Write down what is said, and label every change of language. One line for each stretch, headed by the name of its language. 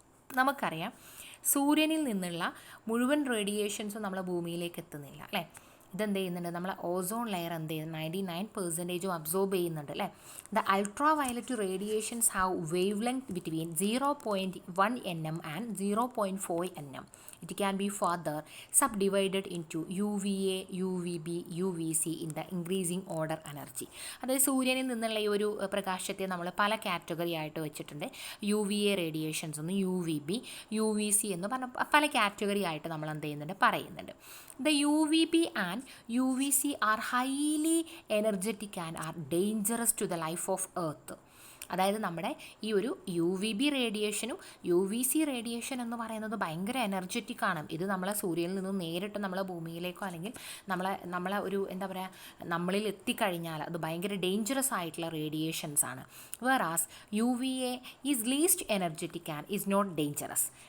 Malayalam: നമുക്കറിയാം സൂര്യനിൽ നിന്നുള്ള മുഴുവൻ റേഡിയേഷൻസും നമ്മളെ ഭൂമിയിലേക്ക് എത്തുന്നില്ല അല്ലേ. ഇതെന്ത് ചെയ്യുന്നുണ്ട്, നമ്മളെ ഓസോൺ ലെയർ എന്ത് ചെയ്യുന്നത്, 99% അബ്സോർബ് ചെയ്യുന്നുണ്ട് അല്ലേ.
English: The ultraviolet radiations have wavelength between 0.1 nm and 0.4 nm. It can be further subdivided into UVA, UVB, UVC in the increasing order energy.
Malayalam: അതായത് സൂര്യനിൽ നിന്നുള്ള ഈ ഒരു പ്രകാശത്തെ നമ്മൾ പല കാറ്റഗറി ആയിട്ട് വെച്ചിട്ടുണ്ട്. UVA റേഡിയേഷൻസ് ഒന്ന്, UVB, UVC എന്ന് പറഞ്ഞ പല കാറ്റഗറി ആയിട്ട് നമ്മൾ എന്ത് ചെയ്യുന്നുണ്ട്, പറയുന്നുണ്ട്.
English: The UVB and UVC are highly energetic and are dangerous to the life of Earth.
Malayalam: അതായത് നമ്മുടെ ഈ ഒരു UVB റേഡിയേഷനും UVC റേഡിയേഷൻ എന്ന് പറയുന്നത് ഭയങ്കര എനർജറ്റിക് ആണ്. ഇത് നമ്മളെ സൂര്യനിൽ നിന്ന് നേരിട്ട് നമ്മളെ ഭൂമിയിലേക്കോ അല്ലെങ്കിൽ നമ്മളെ ഒരു എന്താ പറയുക, നമ്മളിൽ എത്തിക്കഴിഞ്ഞാൽ അത് ഭയങ്കര ഡേഞ്ചറസ് ആയിട്ടുള്ള റേഡിയേഷൻസ് ആണ്.
English: Whereas UVA is least energetic and is not dangerous.